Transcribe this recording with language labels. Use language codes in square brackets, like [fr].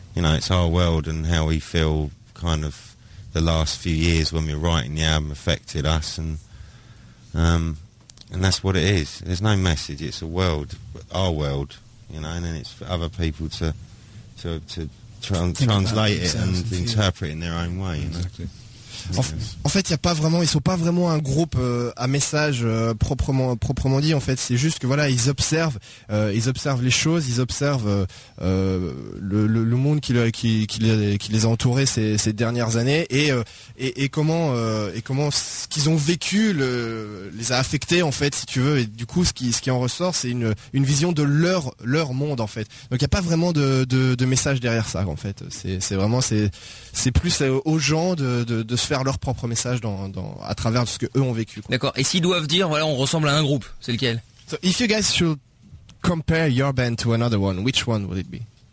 [en] You know, it's our world and how we feel kind of the last few years when we're writing the album affected us. And that's what it is. There's no message. It's a world, our world, you know, and then it's for other people to translate it and interpret it in their own way, you know. Exactly. [fr] En fait, ils sont pas vraiment un groupe à message proprement dit. En fait, c'est juste que voilà, ils observent les choses, ils observent le monde qui les a entourés ces dernières années et comment ce qu'ils ont vécu les a affectés, en fait, si tu veux. Et du coup, ce qui en ressort, c'est une vision de leur monde, en fait. Donc il y a pas vraiment de message derrière ça, en fait. C'est plus aux gens de se faire leur propre message dans à travers ce que eux ont vécu, quoi. D'accord. Et s'ils doivent dire, voilà, on ressemble à un groupe, c'est lequel? [en] So if you guys should compare your band to another one, which one would it be?